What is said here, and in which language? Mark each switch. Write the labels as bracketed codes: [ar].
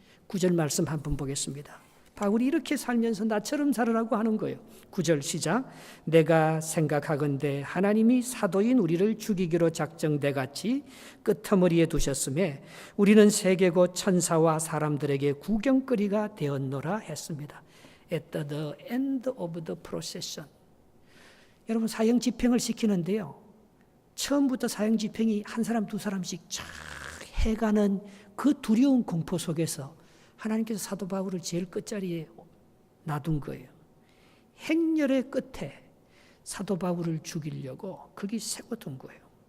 [ko] 9절 말씀 한번 보겠습니다. 바울이 이렇게 살면서 나처럼 살아라고 하는 거예요. 9절 시작. 내가 생각하건대 하나님이 사도인 우리를 죽이기로 작정돼 같이 끄트머리에 두셨음에 우리는 세계고 천사와 사람들에게 구경거리가 되었노라 했습니다. [en] At the end of the procession. [ko] 여러분 사형 집행을 시키는데요. 처음부터 사형 집행이 한 사람 두 사람씩 쫙 해가는 그 두려운 공포 속에서 하나님께서 사도 바울을 제일 끝자리에 놔둔 거예요. 행렬의 끝에 사도 바울을 죽이려고 거기 세워둔 거예요.